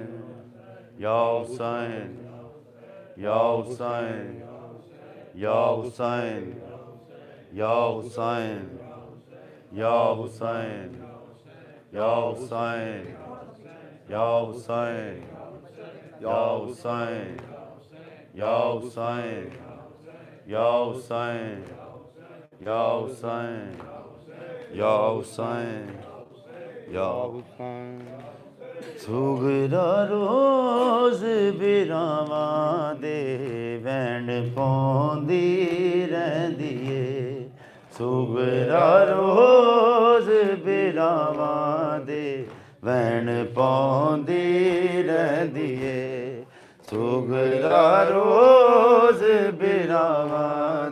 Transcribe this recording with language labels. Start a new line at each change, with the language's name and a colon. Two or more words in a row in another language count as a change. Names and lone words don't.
Arabic: يا حسين، يا حسين، يا حسين، يا حسين، يا حسين، يا حسين، يا حسين، يا حسين، يا حسين، يا حسين، يا حسين، يا حسين، يا حسين.
Punjabi: ਸੁਗਰਾ ਰੋਜ਼ ਬਿਰਾਵਾਂ ਦੇ ਵੈਣ ਪਾਉਂਦੀ ਰਹਿੰਦੀ ਏ ਸੁਗਰਾ ਰੋਜ਼ ਬਿਰਾਵਾਂ ਦੇ ਵੈਣ ਪਾਉਂਦੀ ਰਹਿੰਦੀ ਏ ਸੁਗਰਾ ਰੋਜ਼ ਬਿਰਾਵਾਂ